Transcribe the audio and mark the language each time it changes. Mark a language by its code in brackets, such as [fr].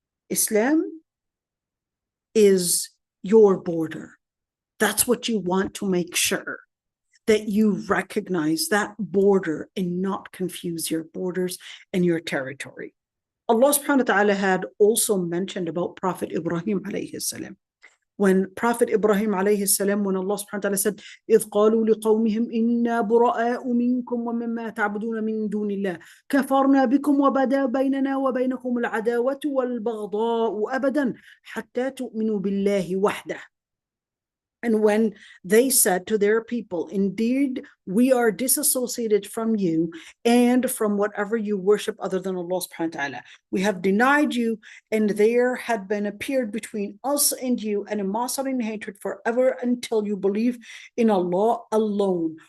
[en] Islam is your border. That's what you want to make sure, that you recognize that border and not confuse your borders and your territory. Allah subhanahu wa ta'ala had also mentioned about Prophet Ibrahim alayhi salam. When Prophet Ibrahim alayhi salam, when Allah subhanahu wa ta'ala said, [ar] إِذْ قَالُوا لِقَوْمِهِمْ إِنَّا بُرَآءُ مِنْكُمْ وَمِمَّا تَعْبُدُونَ مِنْ دُونِ اللَّهِ كَفَرْنَا بِكُمْ وَبَدَا بَيْنَنَا وَبَيْنَكُمُ الْعَدَاوَةُ وَالْبَغْضَاءُ أَبَدًا حَتَّى تُؤْمِنُوا بِاللَّهِ وَحْدَهُ. [en] And when they said to their people, indeed, we are disassociated from you and from whatever you worship other than Allah subhanahu wa ta'ala. We have denied you, and there had been appeared between us and you an animosity and hatred forever until you believe in Allah alone.